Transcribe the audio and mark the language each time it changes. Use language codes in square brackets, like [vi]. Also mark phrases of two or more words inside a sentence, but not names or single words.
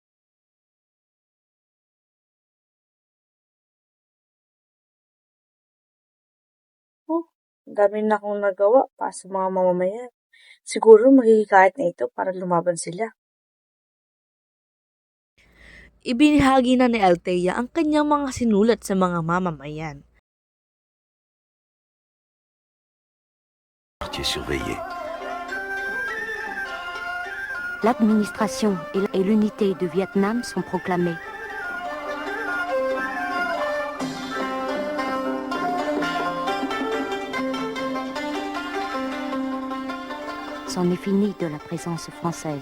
[tl] Ang dami na akong nagawa para sa mga mamamayan. Siguro maghihikayat na ito para lumaban sila. Ibinahagi na ni Althea ang kanyang mga sinulat sa mga mamamayan. [fr] Quartier surveillé. L'administration et l'unité de Vietnam sont proclamées. C'en est fini de la présence française.